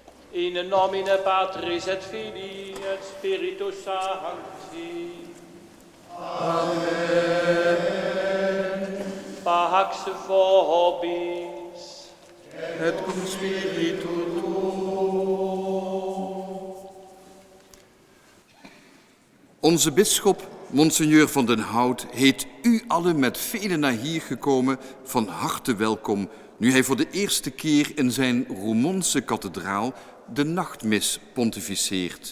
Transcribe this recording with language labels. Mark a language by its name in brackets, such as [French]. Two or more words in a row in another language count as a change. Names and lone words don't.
[Latin] In nomine Patris et Filii et Spiritus Sancti. Amen. Pax vobis. Et cum spiritu tuo. [Dutch] Onze bisschop, Monseigneur van den Hout, heet u allen met velen naar hier gekomen van harte welkom, nu hij voor de eerste keer in zijn Roermondse kathedraal de nachtmis pontificeert.